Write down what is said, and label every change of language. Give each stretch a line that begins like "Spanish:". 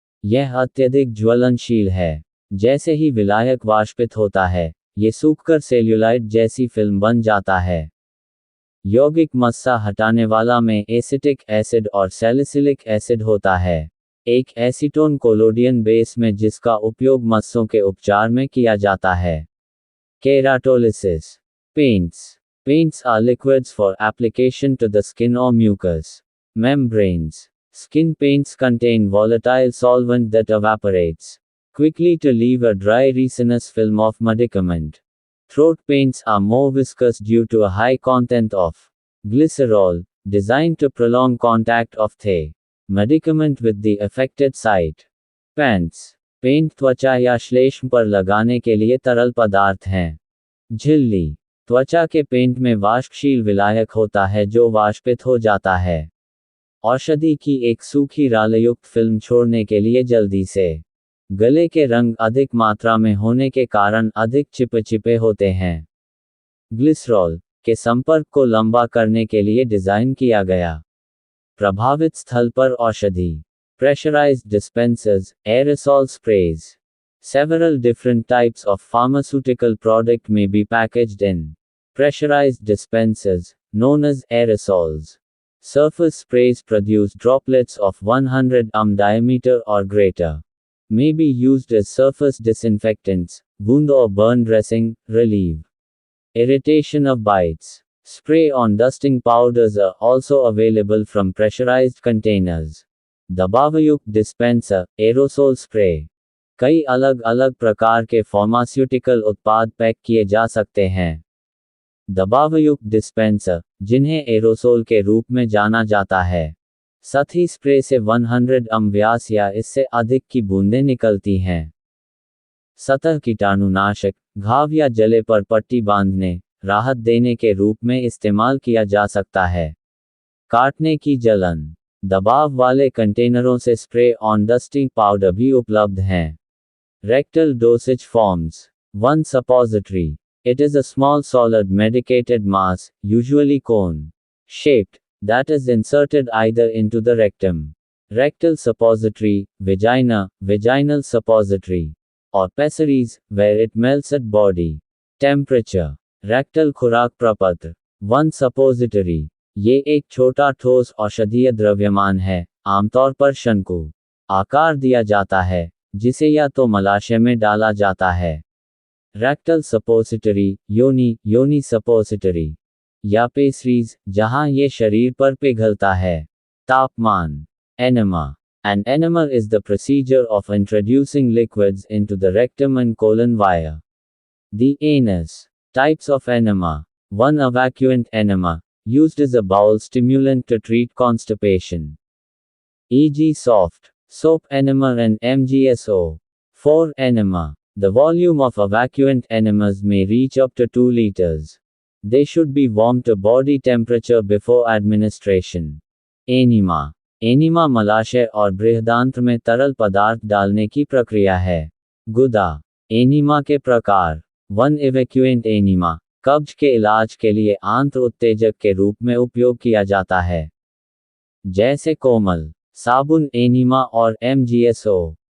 Hindi: यह अत्यधिक ज्वलनशील है. जैसे ही विलायक वाष्पित होता है, ये सूखकर सेल्यूलाइट जैसी फिल्म बन जाता है. यौगिक मस्सा हटाने वाला में एसिटिक एसिड और सैलिसिलिक एसिड होता है. एक एसीटोन कोलोडियन बेस में जिसका उपयोग मस्सों के उपचार में किया जाता है. केराटोलिसिस. Paints.
English: Paints are liquids for application to the skin or mucous membranes. Skin paints contain volatile solvent that evaporates. quickly to leave a dry resinous film of medicament. Throat paints are more viscous due to a high content of glycerol, designed to prolong contact of the medicament with the affected site. Pants.
Hindi: Paint त्वचा या श्लेष्म पर लगाने के लिए तरल पदार्थ हैं. झिल्ली. त्वचा के पेंट में वाष्पशील विलायक होता है जो वाष्पित हो जाता है. औषधि की एक सूखी रालयुक्त फिल्म छोड़ने के लिए जल्दी से. गले के रंग अधिक मात्रा में होने के कारण अधिक चिपचिपे होते हैं. ग्लिसरॉल के संपर्क को लंबा करने के लिए डिजाइन किया गया. प्रभावित स्थल पर औषधि.
English: Pressurized dispensers, aerosol sprays. Several different types of pharmaceutical product may be packaged in pressurized dispensers, known as aerosols. Surface sprays produce droplets of 100 diameter or greater. May be used as surface disinfectants, wound or burn dressing, relieve irritation of bites. Spray-on dusting powders are also available from pressurized containers.
Hindi: दबावयुक्त dispenser, aerosol spray. कई अलग अलग प्रकार के pharmaceutical उत्पाद pack किए जा सकते हैं. दबावयुक्त डिस्पेंसर, जिन्हें एरोसोल के रूप में जाना जाता है. सतही स्प्रे से 100 व्यास या इससे अधिक की बूंदें निकलती हैं. सतह कीटाणुनाशक, घाव या जले पर पट्टी बांधने, राहत देने के रूप में इस्तेमाल किया जा सकता है. काटने की जलन. दबाव वाले कंटेनरों से स्प्रे ऑन डस्टिंग पाउडर भी उपलब्ध हैं. Rectal dosage forms. 1 suppository.
English: It is a small solid medicated mass, usually cone shaped, that is inserted either into the rectum. Rectal suppository, vagina, vaginal suppository, or pessaries, where it melts at body temperature.
Hindi: Rectal खुराक प्रपत्र.
English: 1 suppository.
Hindi: ये एक छोटा ठोस औषधीय द्रव्यमान है, आमतौर पर शंकु आकार दिया जाता है, जिसे या तो मलाशय में डाला जाता है. रेक्टल सपोसिटरी, योनी सपोसिटरी, या पेसरीज, जहां ये शरीर पर पिघलता है. तापमान. Enema.
English: An enema is the procedure of introducing liquids into the rectum and colon via the anus. Types of enema. 1 evacuant enema, used as a bowel stimulant to treat constipation, e.g. soap enema and MGSO. 4 enema. The volume of evacuant enemas may reach up to 2 liters. They should be warm to body temperature before administration.
Hindi: Enema. Enema मलाशय और बृहदांत्र में तरल पदार्थ डालने की प्रक्रिया है. गुदा. Enema के प्रकार. 1 evacuant एनिमा, कब्ज के इलाज के लिए आंत्र उत्तेजक के रूप में उपयोग किया जाता है, जैसे कोमल साबुन एनिमा और MGSO.